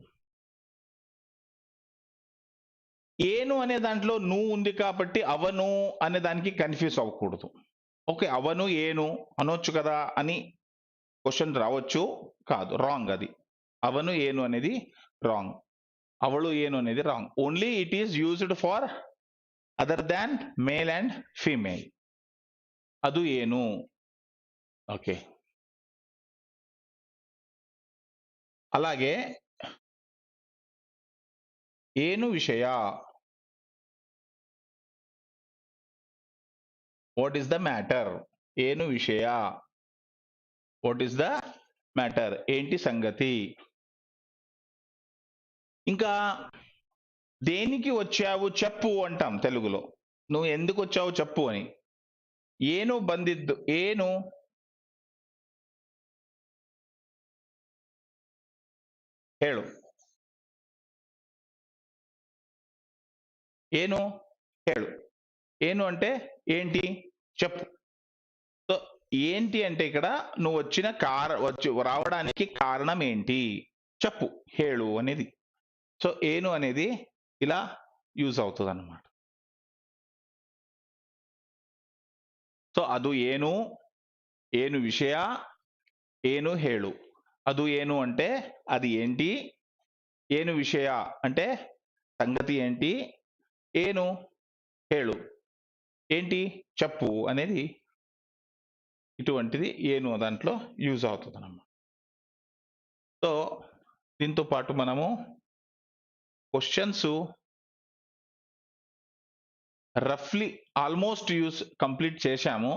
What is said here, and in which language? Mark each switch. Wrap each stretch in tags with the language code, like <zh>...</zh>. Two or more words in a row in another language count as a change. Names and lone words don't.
<te>ఏను అనే దాంట్లో నువ్వు ఉంది కాబట్టి అవను అనే దానికి కన్ఫ్యూజ్ అవ్వకూడదు. ఓకే,</te> <kn>ಅವನು ಏನು</kn> <te>అనొచ్చు కదా అని క్వశ్చన్ రావచ్చు, కాదు, రాంగ్ అది.</te> <kn>ಅವನು ಏನು</kn> <te>అనేది రాంగ్,</te> <kn>ಅವಳು ಏನು</kn> <te>అనేది రాంగ్.</te> <en>Only it is used for other than male and female.</en> <kn>ಅದು ಏನು.</kn> <te>ఓకే, అలాగే</te> <kn>ಏನು ವಿಷಯ,</kn> <en>What is the matter,</en> <kn>ಏನು ವಿಷಯ,</kn> <en>What is the matter,</en> <te>ఏంటి సంగతి. ఇంకా దేనికి వచ్చావు చెప్పు అంటాం తెలుగులో. నువ్వు ఎందుకు వచ్చావు చెప్పు అని.</te> <kn>ಏನು ಬಂದಿದ್ದು ಏನು ಹೇಳು. ಏನು ಹೇಳು.</kn> <te>ಏನು అంటే ఏంటి చెప్పు. సో ఏంటి అంటే ఇక్కడ నువ్వు వచ్చిన రావడానికి కారణం ఏంటి చెప్పు, ಹೇಳು అనేది. సో ಏನು అనేది ఇలా యూజ్ అవుతుంది అన్నమాట.</te> <kn>సో ಅದು ಏನು ವಿಷಯ, ಏನು ಹೇಳು. ಅದು ಏನು</kn> <te>అంటే అది ఏంటి,</te> <kn>ಏನು ವಿಷಯ</kn> <te>అంటే సంగతి ఏంటి,</te> <kn>ಏನು ಹೇಳು</kn> <te>ఏంటి చెప్పు అనేది ఇటువంటిది ఏను దాంట్లో యూజ్ అవుతుంది అన్నమాట. సో దీంతో పాటు మనము క్వశ్చన్స్</te> <en>roughly almost complete</en> <te>చేశాము.</te>